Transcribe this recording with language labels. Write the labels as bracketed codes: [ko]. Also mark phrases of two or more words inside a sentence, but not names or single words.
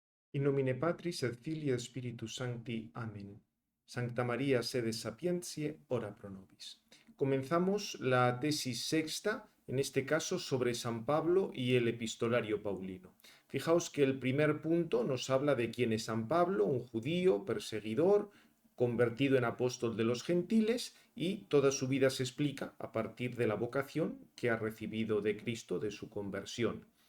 [la] In nomine Patris et Filii et Spiritus Sancti. [es] Amén. [la] Sancta María, sede sapientiae, ora pro nobis. [es] Comenzamos la tesis sexta, en este caso sobre San Pablo y el epistolario paulino. Fijaos que el primer punto nos habla de quién es San Pablo, un judío, perseguidor, convertido en apóstol de los gentiles, y toda su vida se explica a partir de la vocación que ha recibido de Cristo, de su conversión.